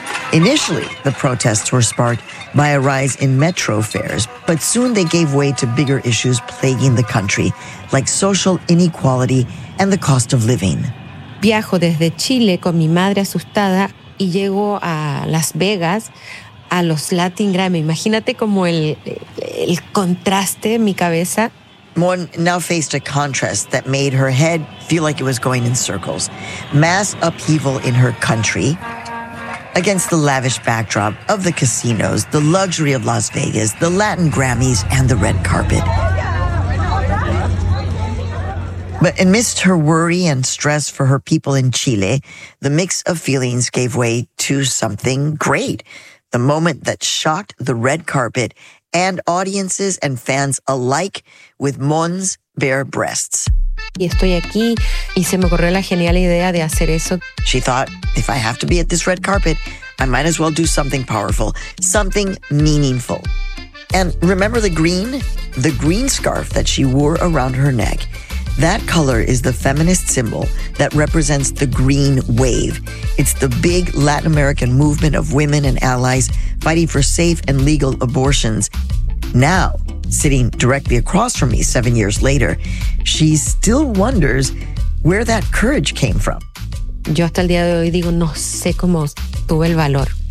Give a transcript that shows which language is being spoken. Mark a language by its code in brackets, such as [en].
[en] Initially, the protests were sparked by a rise in metro fares, but soon they gave way to bigger issues plaguing the country, like social inequality and the cost of living. [es] Viajo desde Chile con mi madre asustada y llego a Las Vegas. A los Latin Grammy. Imagínate como el contraste en mi cabeza. [en] Mon now faced a contrast that made her head feel like it was going in circles. Mass upheaval in her country against the lavish backdrop of the casinos, the luxury of Las Vegas, the Latin Grammys, and the red carpet. But amidst her worry and stress for her people in Chile, the mix of feelings gave way to something great. The moment that shocked the red carpet and audiences and fans alike with Mon's bare breasts. [es] Y estoy aquí y se me ocurrió la genial idea de hacer eso. [en] She thought, if I have to be at this red carpet, I might as well do something powerful, something meaningful. And remember the green scarf that she wore around her neck. That color is the feminist symbol that represents the green wave. It's the big Latin American movement of women and allies fighting for safe and legal abortions. Now, sitting directly across from me 7 years later, she still wonders where that courage came from. [es] Yo hasta el día de hoy digo, no sé cómo tuve el valor.